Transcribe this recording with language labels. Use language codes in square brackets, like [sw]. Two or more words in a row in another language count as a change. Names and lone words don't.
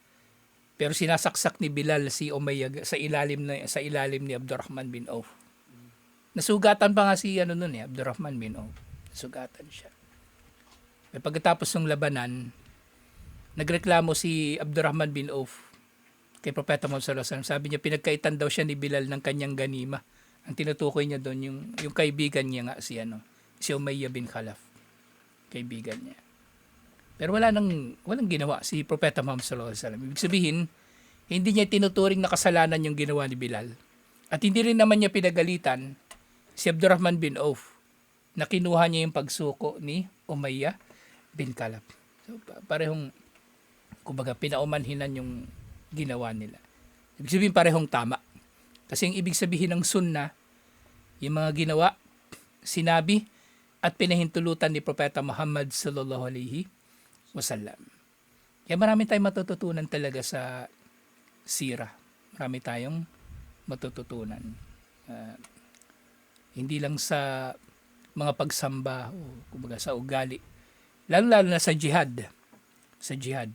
[tl] Pero sinasaksak ni Bilal si Umayyah sa ilalim ni Abdurrahman bin Auf. Nasugatan pa nga si Abdurrahman bin Auf. Nasugatan siya. Pagkatapos ng labanan, nagreklamo si Abdurrahman bin Auf kay Propeta Muhammad [ar] صلى الله عليه وسلم. [tl] Sabi niya pinagkaitan daw siya ni Bilal ng kanyang ganima. Ang tinutukoy niya doon yung kaibigan niya nga si Umayyah bin Khalaf. Kaibigan niya. Pero walang ginawa si Propeta Muhammad [ar] صلى الله عليه وسلم. [tl] Ibig sabihin, hindi niya tinuturing na kasalanan yung ginawa ni Bilal. At hindi rin naman niya pinagalitan si Abdurrahman bin Auf na kinuha niya yung pagsuko ni Umayyah bin Khalaf. So, parehong kumbaga pinaumanhinan yung ginawa nila. Ibig sabihin parehong tama. Kasi yung ibig sabihin ng sunnah, yung mga ginawa, sinabi, at pinahintulutan ni Propeta Muhammad [ar] صلى الله عليه وسلم. [tl] Kaya marami tayong matututunan talaga sa sira. Marami tayong matututunan. Hindi lang sa mga pagsamba o kumbaga sa ugali. Lalo na sa jihad. Sa jihad.